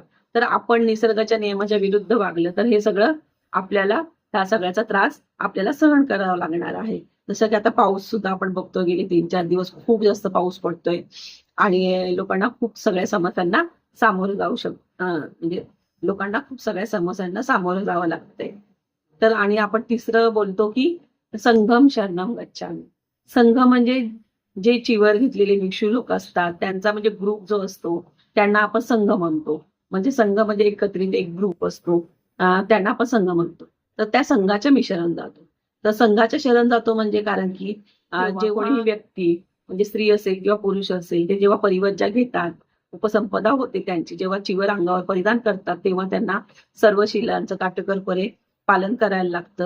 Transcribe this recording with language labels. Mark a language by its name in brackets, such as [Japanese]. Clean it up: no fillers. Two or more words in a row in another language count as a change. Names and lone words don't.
[Marathi] तर आपण निसर्गाच्या नियमाच्या विरुद्ध वागलं तर हे सगळं आपल्याला, त्या सगळ्याचा त्रास आपल्याला सहन करावा लागणार आहे. जसं की आता पाऊस सुद्धा आपण बघतोय, गेले 3-4 दिवस खूप जास्त पाऊस पडतोय आणि लोकांना खूप सगळ्या समस्यांना सामोरं जाऊ म्हणजे लोकांना खूप सगळ्या समस्यांना सामोरं जावं लागतंय. तर आणि आपण तिसरं बोलतो की [Pali] संघम शरणम गच्छामि. [Marathi] संघ म्हणजे जे चिवर घेतलेले भिक्षू लोक असतात त्यांचा म्हणजे ग्रुप जो असतो त्यांना आपण संघ म्हणतो. म्हणजे संघ म्हणजे एकत्रित एक ग्रुप असतो, त्यांना आपण संघ म्हणतो. तर त्या संघाच्या मी शरण जातो. तर संघाच्या शरण जातो म्हणजे कारण की जे कोणीही व्यक्ती म्हणजे स्त्री असेल किंवा पुरुष असेल, ते जेव्हा परिवर्जा घेतात, उपसंपदा होते त्यांची, जेव्हा चिवर अंगावर परिधान करतात, तेव्हा त्यांना सर्व शिलांचं काटेकोरपणे पालन करायला लागतं.